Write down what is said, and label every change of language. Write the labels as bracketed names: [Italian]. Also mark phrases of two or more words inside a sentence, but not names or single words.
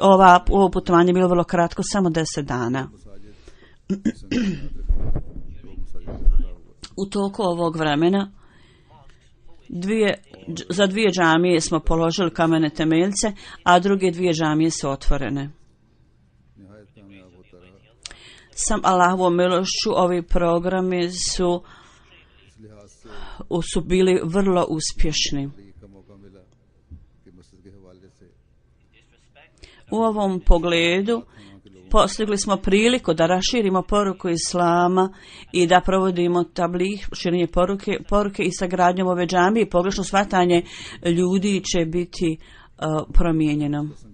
[Bosnian] Ovo putovanje je bilo vrlo kratko, samo 10 dana. U toku ovog vremena za 2 džamije smo položili kamene temeljce, a druge 2 džamije su otvorene. Sam Allahovom milošću ovi programi su su bili vrlo uspješni. [Urdu] کا موقع ملا کہ مسجد کے حوالے سے [Bosnian] U ovom pogledu postigli smo priliku da raširimo poruku Islama i da provodimo tablih, širenje poruke i sagradnjom ove džamije. Pogrešno shvatanje ljudi će biti promijenjeno.